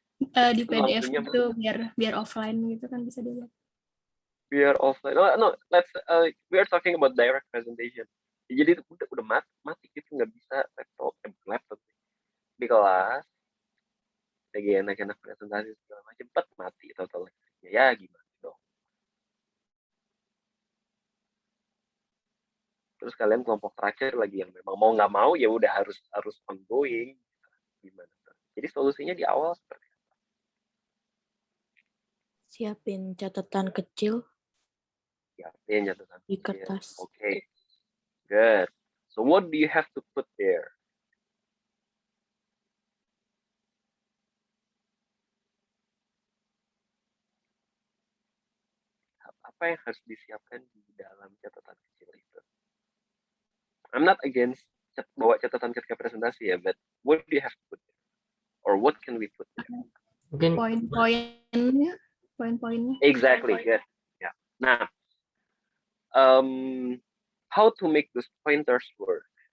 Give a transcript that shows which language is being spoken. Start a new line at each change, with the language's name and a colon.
Indonesian: Di PDF itu biar offline gitu kan bisa dilihat. Biar offline.
English: No, let's we are talking about direct presentation.
Indonesian: Jadi itu udah mati gitu, nggak bisa laptop di kelas lagi enak-enak presentasi segala macam, cepat mati total listriknya. Ya gimana dong? Terus kalian kelompok terakhir lagi yang memang mau nggak mau ya udah harus ongoing. Gimana tuh? Jadi solusinya di awal seperti Siapin catatan kecil siapin catatan di kecil. kertas.
English: Okay, good. So what do you have to put there?
Indonesian: Apa yang harus disiapkan di dalam catatan kecil itu?
English: I'm not against
Indonesian: bawa catatan ketika presentasi ya,
English: but what do you have to put there? Or what can we put there?
Indonesian: Mungkin Poin-poinnya, poin-poinnya.
English: Exactly, good. Yeah. Nah, how to make those pointers work?